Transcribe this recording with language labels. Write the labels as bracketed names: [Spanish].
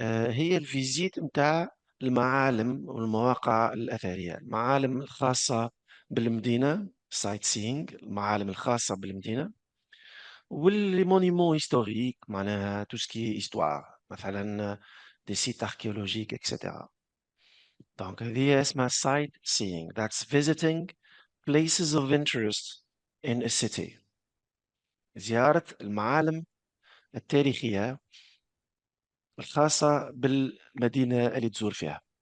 [Arabic] هي الفيزيت متاع المعالم والمواقع الأثرية، المعالم الخاصة بالمدينة sightseeing، المعالم الخاصة بالمدينة، واللي مونيمون هيستوريك معناها تو سكي هيستوار، مثلا دي سيت archéologiques etc. دونك هذه اسمها sightseeing. [English] That's visiting places of interest in a city. [Arabic] زيارة المعالم التاريخية الخاصة بالمدينة اللي تزور فيها.